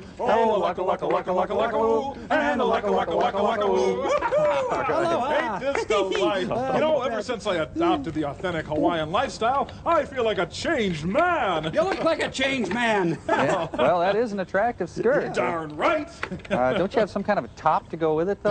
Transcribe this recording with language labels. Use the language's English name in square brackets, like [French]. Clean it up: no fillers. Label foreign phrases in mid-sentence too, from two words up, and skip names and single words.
[English] Oh, laka-laka-laka-laka-laka-woo, and a laka-laka-laka-laka-woo. Ain't this the life? You know, ever since I adopted the authentic Hawaiian lifestyle, I feel like a changed man. You look like a changed man. Yeah. Well, that is an attractive skirt. Darn right. Don't you have some kind of a top to go with it, though?